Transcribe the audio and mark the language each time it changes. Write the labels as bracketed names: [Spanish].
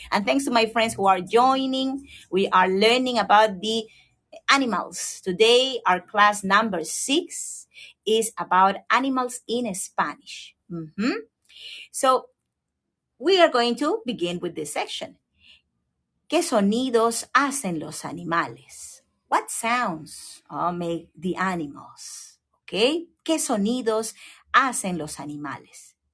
[English] And thanks to my friends who are joining. We are learning about the animals. Today, our class number 6 is about animals in Spanish. So we are going to begin with this section. [Spanish] ¿Qué sonidos hacen los animales? [English] What sounds make the animals? Okay. [Spanish] ¿Qué sonidos hacen los animales?